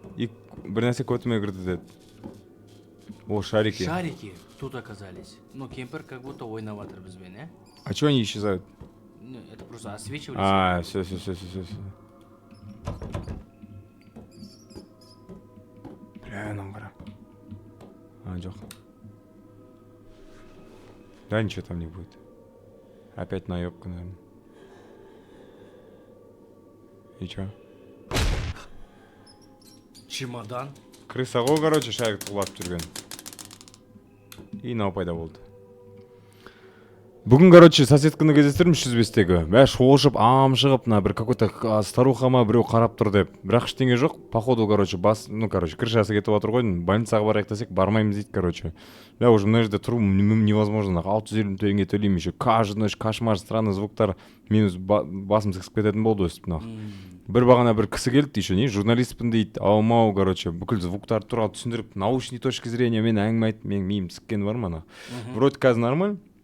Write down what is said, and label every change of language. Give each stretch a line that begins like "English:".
Kazakh: И бір нәрсе көтіме кірді деді.
Russian: О, шарики. Шарики тут оказались. Ну, кемпер как будто ойнаватыр бізбен, э? А чё они исчезают? Ну, это просто освечивались. А, все.
Kazakh: Бля, нам қара. А, жоқ.
Russian: Да, ничего там не будет. Опять наебка, наверное. И чё? Чемодан.
Kazakh: Крыса ғой, короче, шарик құлап жүрген. И мынау пайда болды. Бүгін, короче, соседканы кездестірдім 305-тегі. Бә, шолшып, шығып, бір какой-то старухама біреу қарап тұр деп. Бірақ ештеңе жоқ. Походу, короче, крышасы кетіп отыр ғой. Больницаға барайық десек, бармаймыз дейді, короче. Бә, уже мына жерде тұру невозможно. 650 теңге төлеймін еще.
Russian: Каждый ночь кошмар, странный звуктар.
Kazakh: Мен басым сықсып кететін болды өстіп, нах. Бір бағана бір кісі келді еще, не, журналистпін дейді, аумау, короче, бүкіл звуктарды туралы түсіндіріп, научный точки зрения мен әңгіме айтып, менің миым сіккен бар ма, вроде қазір нормаль.